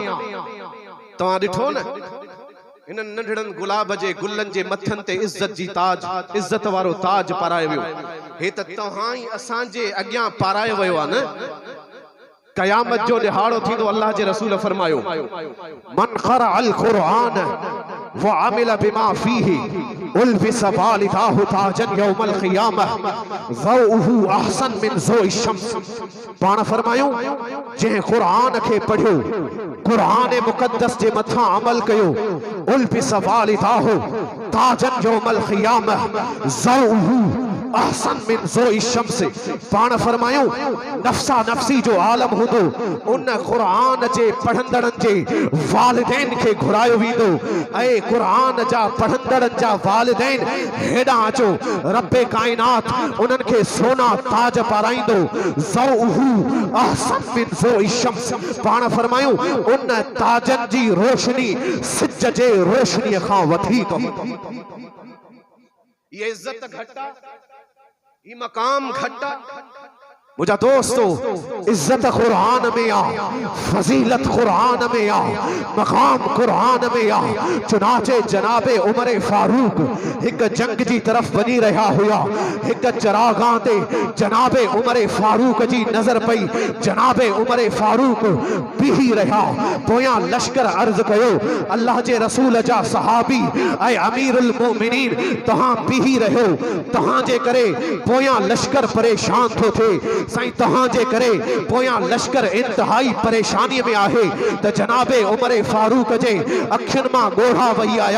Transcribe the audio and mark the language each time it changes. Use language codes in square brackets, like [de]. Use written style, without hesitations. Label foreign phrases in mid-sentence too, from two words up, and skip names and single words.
[sd] तव्हां ॾिठो न इन नंढड़नि गुलाब जे गुलनि जे मथनि ते इज्जत जी ताज, इज्जत वारो ताज पारायो वियो, हे त तव्हां ई असांजे अॻियां पारायो वियो आहे न। क़यामत जो ॾिहाड़ो थींदो, अल्लाह जे रसूल फरमायो [ar] من قرأ القرآن وعمل بما فيه ألبس والداه تاجا يوم القيامة ضوؤه أحسن من ضوء الشمس. [sd] पाण फरमायूं जंहिं क़ुरान खे पढ़ियो, क़ुरान मुक़द्दस जे मथां अमल कयो, [ar] ألبس والداه تاجا يوم القيامة ضوؤه أحسن من ضوء الشمس. [sd] पाण फरमायूं नफ़्सा नफ़्सी जो आलम हूंदो, उन क़ुरान जे पढ़ंदड़नि जे वालिदैन खे घुरायो वेंदो, ऐं क़ुरान जा पढ़ंदड़नि जा वालिदैन हेॾां अचो, रब्बे काइनात उन्हनि खे सोना ताज पाराईंदो, [ar] ضوؤه أحسن من ضوء الشمس. [sd] पाण फरमायूं उन ताजनि जी रोशनी सिज जे रोशनीअ खां वधीक हूंदी। ये इज्जत घटा, ये मकाम घटा। मुझा दोस्तों, इज्जत कुरान में आ, फजीलत कुरान में आ, मकाम कुरान में आ। चुनाचे जनाबे उमर फारूक एक जंग जी तरफ वनी रहा हुआ, एक चरागाह ते जनाबे उमर फारूक जी नजर पई। जनाबे उमर फारूक बीही रहा, पोयां लश्कर अर्ज कयो अल्लाह जे रसूल जा सहाबी ऐ अमीरुल मोमिनीन तहां बीही रहो, तहां जे करे पोयां लश्कर परेशान थो थे। साईं तहां जे करे पोयां लश्कर इंतहाई परेशानी में आहे त जनाबे उमर फारूक जे अखियुनि मां ॻोढ़ा वही आया।